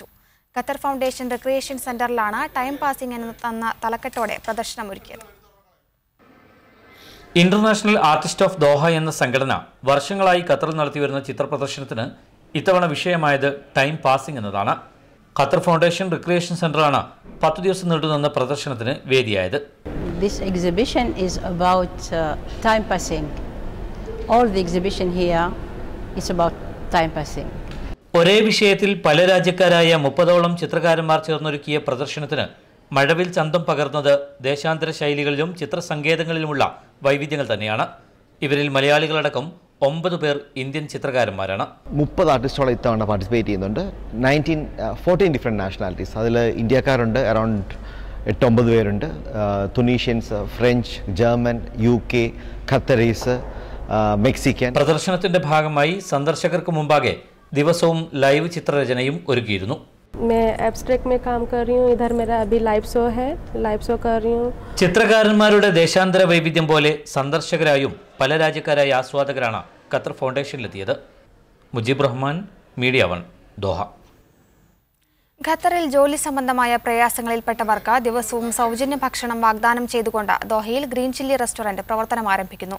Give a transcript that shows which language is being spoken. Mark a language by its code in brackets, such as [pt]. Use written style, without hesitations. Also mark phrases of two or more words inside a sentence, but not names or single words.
[ml] ഖത്തർ ഫൗണ്ടേഷൻ റിക്രിയേഷൻ സെന്ററിലാണ് [en] time passing [ml] എന്ന തലക്കെട്ടോടെ പ്രദർശനം ഒരുക്കിയത്. ഇന്റർനാഷണൽ ആർട്ടിസ്റ്റ് ഓഫ് ദോഹ എന്ന സംഘടന വർഷങ്ങളായി ഖത്തറിൽ നടത്തിവരുന്ന ചിത്രപ്രദർശനത്തിന് ഇത്തവണ വിഷയമായത് [en] time passing [ml] എന്നതാണ്. ഖത്തർ ഫൗണ്ടേഷൻ റിക്രിയേഷൻ സെന്ററാണ് 10 ദിവസം നീണ്ടുനിന്ന പ്രദർശനത്തിന് വേദിയായത്. [en] This exhibition is about time passing. All the exhibition here is about time passing. [ml] ഒരേ വിഷയത്തിൽ പല രാജ്യക്കാരായ 30ഓളം ചിത്രകാരന്മാർ ചേർന്നൊരുക്കിയ പ്രദർശനത്തിന് മഴവിൽ ചന്തം പകർന്നത് ദേശാന്തര ശൈലികളിലും ചിത്രസങ്കേതങ്ങളിലുമുള്ള വൈവിധ്യങ്ങൾ തന്നെയാണ്. ഇവരിൽ മലയാളികളടക്കം 9 പേർ ഇന്ത്യൻ ചിത്രകാരന്മാരാണ്. 30 ആർട്ടിസ്റ്റോളം ഇത്തവണ പാർട്ടിസിപ്പേറ്റ് ചെയ്യുന്നുണ്ട്. [en] 14 different nationalities. [ml] അതിൽ ഇന്ത്യക്കാരുണ്ട്, അറൗണ്ട് 8-9 പേരുണ്ട്. തുനീഷ്യൻസ്, ഫ്രഞ്ച്, ജർമ്മൻ, UK, ഖത്തറീസ്, മെക്സിക്കൻ. പ്രദർശനത്തിന്റെ ഭാഗമായി സന്ദർശകർക്ക് മുമ്പാകെ ദിവസവും ലൈവ് ചിത്രരചനയും ഒരുക്കിയിരുന്നു. [hi] मैं एब्स्ट्रैक्ट में काम कर रही हूँ. इधर मेरा अभी [en] live show [hi] है, [en] live show [hi] कर रही हूँ. [ml] ചിത്രകാരന്മാരുടെ ദേശാന്തര വൈവിധ്യം പോലെ സന്ദർശകരായും പല രാജ്യക്കാരായ ആസ്വാദകരാണ് ഖത്തർ ഫൗണ്ടേഷനിലെത്തിയത്. മുജീബ് റഹ്മാൻ, മീഡിയ 1, ദോഹ. ഖത്തറിൽ ജോലി സംബന്ധമായ പ്രയാസങ്ങളിൽപ്പെട്ടവർക്ക് ദിവസവും സൗജന്യ ഭക്ഷണം വാഗ്ദാനം ചെയ്തുകൊണ്ട് ദോഹയിൽ ഗ്രീൻ ചില്ലി റെസ്റ്റോറന്റ് പ്രവർത്തനം ആരംഭിക്കുന്നു.